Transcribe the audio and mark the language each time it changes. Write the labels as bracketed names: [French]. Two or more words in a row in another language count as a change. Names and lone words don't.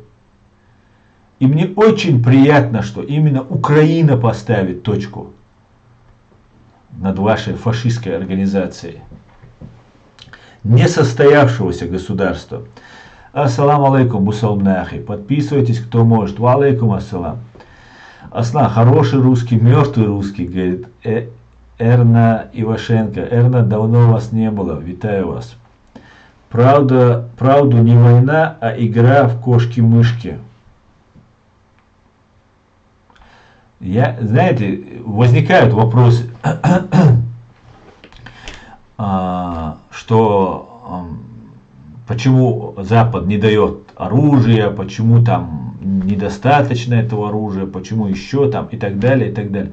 [Russian] И мне очень приятно, что именно Украина поставит точку над вашей фашистской организацией. Несостоявшегося государства. [Arabic] السلام عليكم, [Russian] бусалмнахи. Подписывайтесь, кто может. [Arabic] وعليكم السلام. [Russian] Аслан, хороший русский, мертвый русский, говорит Эрна Ивашенко. Эрна, давно вас не было. Витаю вас. Правду не война, а игра в кошки-мышки. Знаете, возникают вопросы, что почему Запад не дает оружия, почему там недостаточно этого оружия, почему еще там и так далее, и так далее.